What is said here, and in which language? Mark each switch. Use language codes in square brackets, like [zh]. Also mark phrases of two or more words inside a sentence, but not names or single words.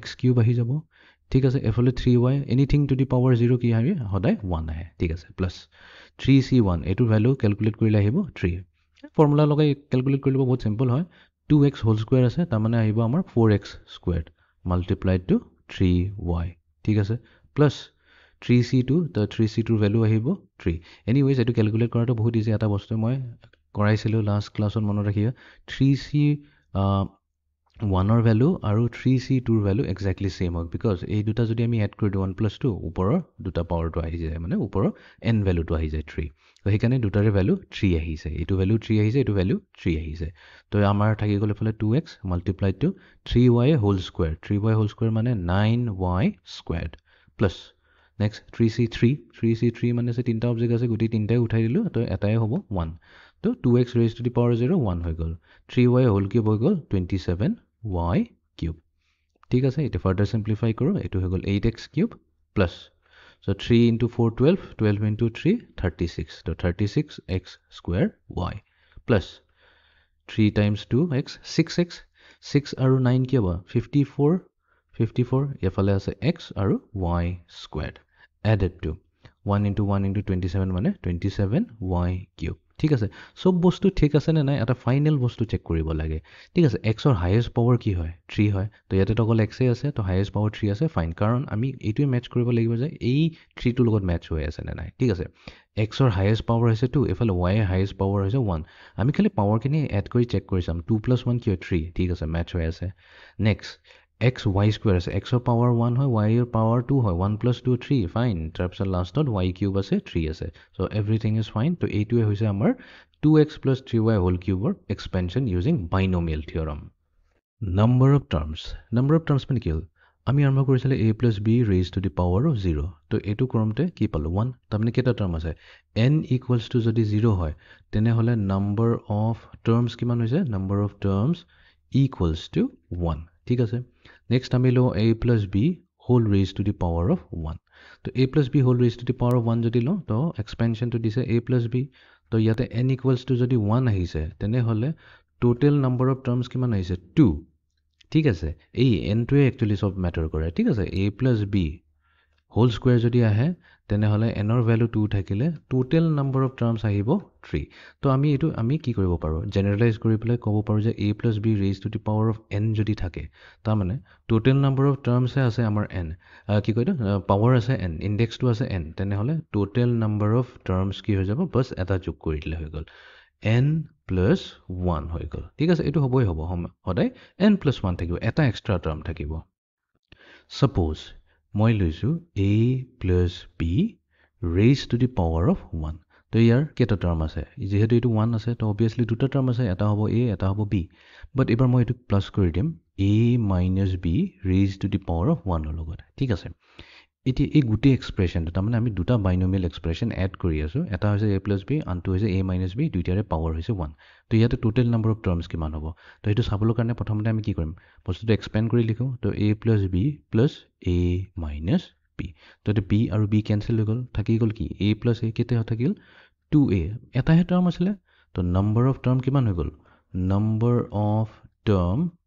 [as] কিউব আহি যাব ঠিক আছে এফালে 3y [en] anything to the power [as] 0 কি আহে সদায় 1 আহে ঠিক আছে প্লাস 3c1 এটোৰ ভ্যালু ক্যালকুলেট কৰিলে আহিব 3 ফৰ্মুলা লগাই ক্যালকুলেট কৰিলে বহুত সিম্পল হয় 2x [en] whole square [as] আছে তাৰ মানে আহিব আমাৰ 4x [en] squared multiplied to [as] 3y ঠিক আছে প্লাস 3c2 তো 3c2 ৰ ভ্যালু আহিব 3 এনিৱেজ এটো ক্যালকুলেট কৰাটো বহুত ইজি এটা বস্তু মই কৰাইছিলো লাষ্ট ক্লাছত মনত ৰাখিবা 3c 1 ৰ ভ্যালু আৰু 3c2 ৰ ভ্যালু [en] exactly same [as] হয় বিকজ এই দুটা যদি আমি এড কৰি দিও 1 + 2 ওপৰৰ দুটা পাৱাৰটো আহি যায় মানে ওপৰৰ n ভ্যালুটো আহি যায় 3 তো সেইকাৰণে দুটাৰে ভ্যালু 3 আহিছে এইটো ভ্যালু 3 আহিছে এইটো ভ্যালু 3 আহিছে তো আমাৰ থাকি গ'ল এফালে 2x [en] multiplied to [as] 3y হোল স্কয়াৰ 3y [en] whole square [as] মানে 9y [en] squared plus next [as] 3c3 মানে আছে তিনটা অবজেক্ট আছে গুটি তিনটাই উঠাই দিলো তো এটাই হ'ব 1 তো 2x [en] raised to the power [as] 0 1 হৈ গ'ল 3y হোল কিউব হৈ গ'ল 27y কিউব ঠিক আছে এটা [en] further simplify [as] কৰো এটো হৈ গ'ল 8x [en] cube plus so 3 into 4 12 12 into 3 36 তো 36x square y plus 3 times 2x 6x 6 [as] আৰু 9 কি হ'ব 54 এফালে আছে x আৰু y [en] squared added to 1 into 1 into 27 [as] মানে 27y cube ঠিক আছে সব বস্তু ঠিক আছে নে নাই এটা ফাইনাল বস্তু চেক কৰিব লাগে ঠিক আছে x ৰ [en] highest power [as] কি হয় 3 হয় তো ইয়াতে তো অকল x এ আছে তো [en] highest power [as] 3 আছে ফাইন কাৰণ আমি এইটোৱে ম্যাচ কৰিব লাগিব যে এই 3 টোৰ লগত ম্যাচ হৈ আছে নে নাই ঠিক আছে x ৰ [en] highest power [as] হৈছে 2 এফালে y ৰ [en] highest power [as] হৈছে 1 আমি খালি পাৱাৰ কিনি এড কৰি চেক কৰি চাম 2 + 1 কি হয় 3 ঠিক আছে ম্যাচ হৈ আছে নেক্সট x y square আছে x ৰ পাৱাৰ 1 হয় y ৰ পাৱাৰ 2 হয় 1 + 2 3 ফাইন তাৰপিছত লাষ্টত y কিউব আছে 3 আছে [en] so everything is fine [as] তো এইটোৱে হৈছে আমাৰ 2x + 3y হোল কিউবৰ [en] expansion using binomial theorem number of terms [as] মানে কি হ'ল আমি আৰম্ভ কৰিছিলে a + b [en] raised to the power of 0 [as] তো এইটো ক্ৰমতে কি পালো 1 তাৰমানে কেটা টাৰ্ম আছে n = যদি 0 হয় তেনে হলে [en] number of terms [as] কিমান হৈছে [en] number of terms [as] = 1 ঠিক আছে নেক্সট আমি লো a + b [en] whole raised to the power of 1 [as] তো a + b [en] whole raised to the power of 1 [as] যদি লো তো এক্সপেনশনটো দিছে a + b তো ইয়াতে n = যদি 1 আহিছে তেনে হলে [en] total number of terms [as] কিমান আহিছে 2 ঠিক আছে এই n টোৱে একচুয়ালি সব ম্যাটাৰ কৰে ঠিক আছে a + b [en] whole square [as] যদি আহে তেনে হলে n ৰ ভ্যালু 2 থাকিলে [en] total number of terms [as] আহিব 3 তো আমি কি কৰিব পাৰো জেনাৰেলাইজ কৰি পেলাই ক'ব পাৰো যে a + b [en] raised to the power of n [as] যদি থাকে তাৰ মানে [en] total number of terms [as] আছে আমাৰ n কি কয়তো পাৱাৰ আছে n ইনডেক্সটো আছে n তেনে হলে [en] total number of terms [as] কি হৈ যাব বস এটা যোগ কৰি দিলে হৈ গ'ল n + 1 হৈ গ'ল ঠিক আছে এটো হ'বই হ'ব সদায় n + 1 থাকিব এটা [en] extra term [as] থাকিব সাপোজ মই লৈছো a + b [en] raised to the power of 1 [as] তো ইয়াৰ কেটা টাৰ্ম আছে যেহেতু এটো 1 আছে তো obviously দুটা টাৰ্ম আছে এটা হ'ব a এটা হ'ব b বাট এবাৰ মই এটো প্লাস কৰি দিম a - b raised [en] to the power of 1 [as] ৰ লগত ঠিক আছে এটি এই গুটি এক্সপ্ৰেছনটো তাৰমানে আমি দুটা [en] binomial expression [as] এড কৰি আছো এটা হৈছে a + b আনটো হৈছে a - b দুইটাৰে পাৱাৰ হৈছে 1 তো ইয়াতে [en] total number of terms [as] কিমান হ'ব তো এটো চাবলৈ কাৰণে প্ৰথমতে আমি কি কৰিম বস্তুটো এক্সপেন্ড কৰি লিখো তো a + b + a - b তো এটো b আৰু b কেনসেল হৈ গ'ল থাকি গ'ল কি a + a কেতে থাকিল 2a এটাহে টাৰ্ম আছিল তো [en] number of term [as] কিমান হৈ গ'ল [en] number of term